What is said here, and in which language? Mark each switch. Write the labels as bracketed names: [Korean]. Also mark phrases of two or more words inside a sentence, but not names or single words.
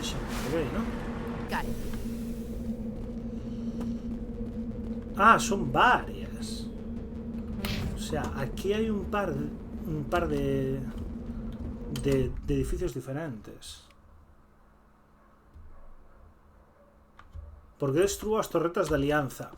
[Spanish] Ok, ¿no? [English] Got it. [Spanish] Ah, son varias. O sea, aquí hay un par de edificios diferentes. ¿Por qué destruyo las torretas de alianza?